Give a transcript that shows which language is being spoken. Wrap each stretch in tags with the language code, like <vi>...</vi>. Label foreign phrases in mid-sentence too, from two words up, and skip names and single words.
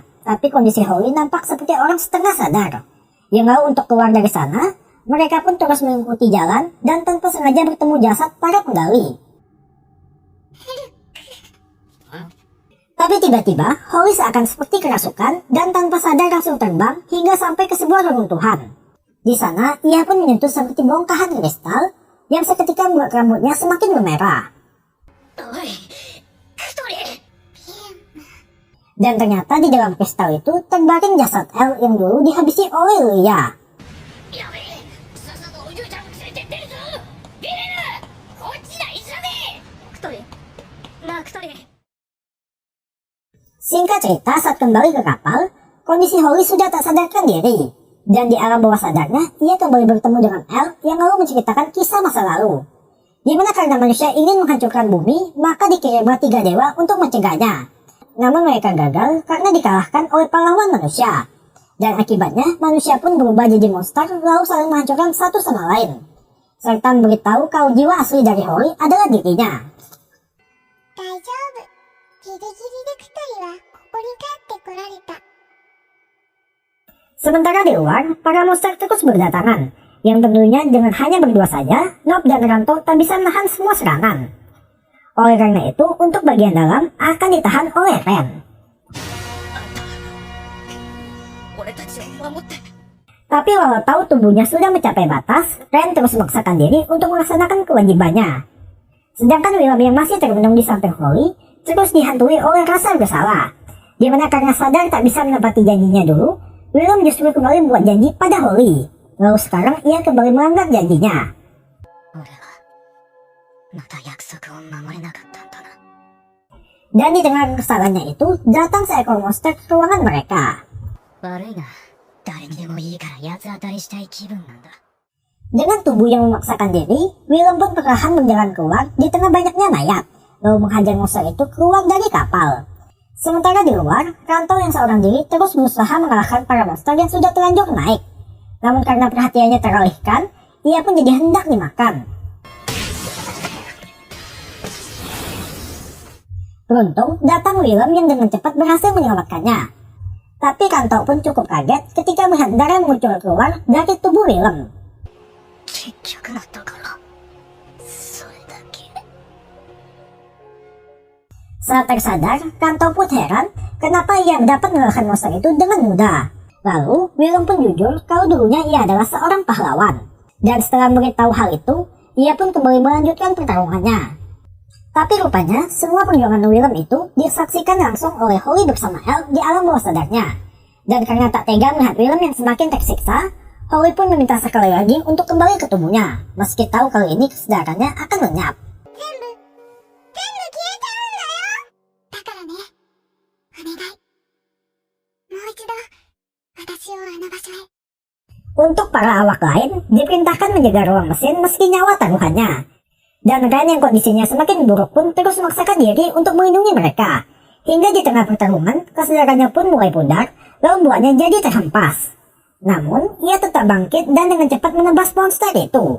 <id>Tapi kondisi Holly nampak seperti orang setengah sadar. Yang lalu untuk keluar dari sana, mereka pun terus mengikuti jalan dan tanpa sengaja bertemu jasad para penggali. Tapi tiba-tiba, Holly seakan seperti kerasukan dan tanpa sadar langsung terbang hingga sampai ke sebuah reruntuhan. Di sana, ia pun menyentuh seperti bongkahan kristal yang seketika membuat rambutnya semakin memerah.</id> <ja>おいクトリ</ja> <id>Dan ternyata di dalam kristal itu terbaring jasad Elle yang dulu dihabisi oleh Lia.</id> <ja>やべえさっさとお嬢ちゃん連れてってるぞビレルこっちだ急げクトリなあクトリ</ja> <id>Singkat cerita, saat kembali ke kapal, kondisi Holly sudah tak sadarkan diri. Dan di alam bawah sadarnya, ia kembali bertemu dengan Elle yang lalu menceritakan kisah masa lalu. Di mana karena manusia ingin menghancurkan bumi, maka dikirimlah 3 dewa untuk mencegahnya. Namun mereka gagal karena dikalahkan oleh pahlawan manusia. Dan akibatnya, manusia pun berubah jadi monster lalu saling menghancurkan satu sama lain. Serta memberitahu kalau jiwa asli dari Holly adalah dirinya.</id> <ja>大丈夫。ギリギリでクトリはここに帰ってこられた。</ja> <id>Sementara di luar, para monster terus berdatangan. Yang tentunya dengan hanya berdua saja, Nob dan Ranto tak bisa menahan semua serangan. Oleh karena itu, untuk bagian dalam akan ditahan oleh Ren.</id> <ja>俺たちを守って</ja> <id>Tapi walau tahu tubuhnya sudah mencapai batas, Ren terus memaksakan diri untuk melaksanakan kewajibannya. Sedangkan Willem yang masih termenung di samping Holly, terus dihantui oleh rasa bersalah. Dimana karena sadar tak bisa menepati janjinya dulu, Willem justru kembali membuat janji pada Holly. Lalu sekarang ia kembali melanggar janjinya.</id> <ja>俺はまた約束を守れなかったんだな</ja> <id>Dan di tengah kesalahannya itu, datang seekor monster ke ruangan mereka.</id> <ja>悪いな誰にでもいいから八つ当たりしたい気分なんだ</ja> <id>Dengan tubuh yang memaksakan diri, Willem pun perlahan berjalan keluar di tengah banyaknya mayat, lalu menghajar monster itu keluar dari kapal. Sementara di luar, Ranto yang seorang diri terus berusaha mengalahkan para monster yang sudah terlanjur naik. Namun karena perhatiannya teralihkan, ia pun jadi hendak dimakan. Beruntung, datang Willem yang dengan cepat berhasil menyelamatkannya. Tapi Ranto pun cukup kaget ketika melihat darah muncul keluar dari tubuh Willem.</id> <ja>結局なったからそれだけ</ja> <id>Saat tersadar, Ranto pun heran kenapa ia dapat mengalahkan monster itu dengan mudah. Lalu, Willem pun jujur kalau dulunya ia adalah seorang pahlawan. Dan setelah memberitahu hal itu, ia pun kembali melanjutkan pertarungannya. Tapi rupanya, semua perjuangan Willem itu disaksikan langsung oleh Holly bersama Elle di alam bawah sadarnya. Dan karena tak tega melihat Willem yang semakin tersiksa, Holly pun meminta sekali lagi untuk kembali ke tubuhnya, meski tahu kali ini kesadarannya akan lenyap.</id> <ja>全部消えちゃうんだよ。だからね、お願い。もう一度、私をあの場所へ。</ja> <id>Untuk para awak lain, diperintahkan menjaga ruang mesin meski nyawa taruhannya. Dan Ren yang kondisinya semakin buruk pun terus memaksakan diri untuk melindungi mereka. Hingga di tengah pertarungan, kesadarannya pun mulai pudar, lalu buahnya jadi terhempas. Namun, ia tetap bangkit dan dengan cepat menebas monster itu.</id>